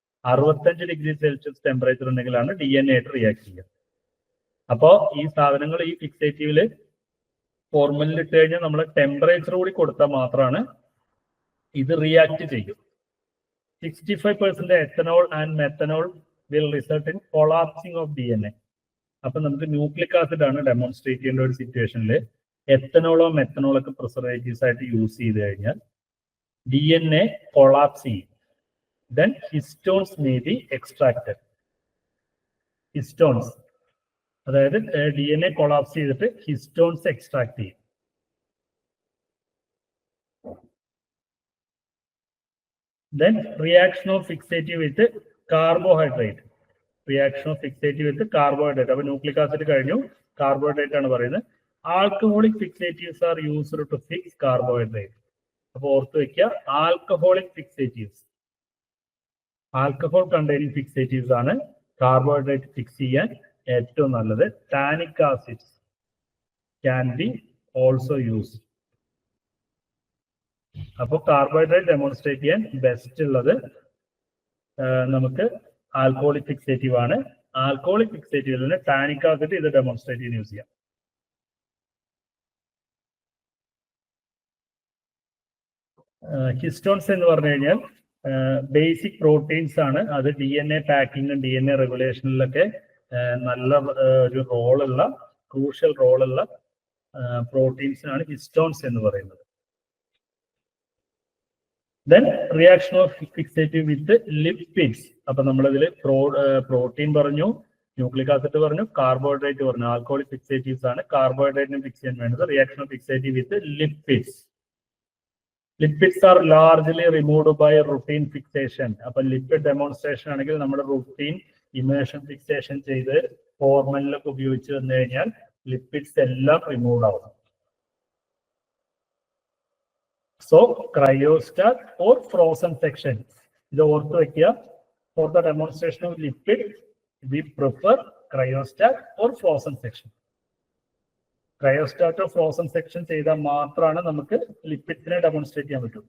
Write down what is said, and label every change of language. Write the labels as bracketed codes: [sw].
[ml] 65 degree Celsius temperature ഉണ്ടെങ്കിലാണ് DNA ആയിട്ട് react ചെയ്യുക. അപ്പോൾ ഈ സാധനങ്ങൾ ഈ ഫിക്സേറ്റീവില് ഫോർമലിൽ ഇട്ട് കഴിഞ്ഞാൽ നമ്മൾ ടെമ്പറേച്ചർ കൂടി കൊടുത്താൽ മാത്രമാണ് ഇത് റിയാക്ട് ചെയ്യും. [en] 65% ethanol and methanol will result in collapsing of DNA. [ml] അപ്പൊ നമുക്ക് ന്യൂക്ലിക് ആസിഡ് ആണ് ഡെമോൺസ്ട്രേറ്റ് ചെയ്യേണ്ട ഒരു സിറ്റുവേഷനിൽ എത്തനോളോ മെത്തനോളോ ഒക്കെ പ്രിസർവേറ്റീവ്സ് ആയിട്ട് യൂസ് ചെയ്ത് കഴിഞ്ഞാൽ DNA കൊളാപ്സ് ചെയ്യും. [en] Then histones may be extracted. [ml] Histones അതായത് DNA കൊളാപ്സ് ചെയ്തിട്ട് ഹിസ്റ്റോൺസ് എക്സ്ട്രാക്ട് ചെയ്യും. [en] Then reaction of fixative with carbohydrate. Reaction of fixative with carbohydrate. [ml] അപ്പോൾ ന്യൂക്ലിക് ആസിഡ് കഴിഞ്ഞു, കാർബോഹൈഡ്രേറ്റ് ആണ് പറയുന്നത്. [en] Alcoholic fixatives are used to fix carbohydrate. [ml] അപ്പോൾ ഓർത്ത് വെക്കുക, alcoholic fixatives, alcohol containing fixatives ആണ് കാർബോഹൈഡ്രേറ്റ് ഫിക്സ് ചെയ്യാൻ ഏറ്റവും നല്ലത്. [en] Tannic acids can be also use. [ml] അപ്പോൾ കാർബോഹൈഡ്രേറ്റ് ഡെമോൺസ്ട്രേറ്റ് ചെയ്യാൻ ബെസ്റ്റ് ഉള്ളത് നമുക്ക് ആൽക്കഹോളിക് ഫിക്സേറ്റീവ് ആണ്. ആൽക്കഹോളിക് ഫിക്സേറ്റീവിൽ നിന്ന് ടാനിക് ആസിഡ് ഇത് ഡെമോൺസ്ട്രേറ്റ് ചെയ്യാൻ യൂസ് ചെയ്യാം. ഹിസ്റ്റോൺസ് എന്ന് പറഞ്ഞു കഴിഞ്ഞാൽ ബേസിക് പ്രോട്ടീൻസ് ആണ്. അത് DNA പാക്കിങ്ങും DNA റെഗുലേഷനിലൊക്കെ നല്ല ഒരു റോളുള്ള, ക്രൂഷ്യൽ റോളുള്ള പ്രോട്ടീൻസിനാണ് ഹിസ്റ്റോൺസ് എന്ന് പറയുന്നത്. [en] Then reaction of fixative with lipids. [ml] അപ്പൊ നമ്മളിതിൽ പ്രോട്ടീൻ പറഞ്ഞു, ന്യൂക്ലിക് ആസിഡ് പറഞ്ഞു, കാർബോഹൈഡ്രേറ്റ് പറഞ്ഞു. ആൽക്കഹോളിക് ഫിക്സേറ്റീവ്സ് ആണ് കാർബോഹൈഡ്രേറ്റിനെ ഫിക്സ് ചെയ്യാൻ വേണ്ടത്. [en] Reaction of fixative with lipids. Lipids are largely removed by routine fixation. [ml] അപ്പൊ ലിപ്പിഡ് ഡെമോൺസ്ട്രേഷൻ ആണെങ്കിൽ നമ്മുടെ റുട്ടീൻ ഇമേഷൻ ഫിക്സേഷൻ ചെയ്ത് ഫോർമലിലൊക്കെ ഉപയോഗിച്ച് വന്നു കഴിഞ്ഞാൽ ലിപ്പിഡ്സ് എല്ലാം റിമൂവ്ഡ് ആവും. [en] So cryostat or frozen section. [ml] ഇത് ഓർത്ത് വെക്കുക. [en] For the demonstration of lipid, we prefer cryostat or frozen section. [ml] ക്രയോസ്റ്റാറ്റോ frozen section ചെയ്താൽ മാത്രമാണ് നമുക്ക് ലിപ്പിഡ്സിനെ ഡെമോൺസ്ട്രേറ്റ് ചെയ്യാൻ പറ്റും.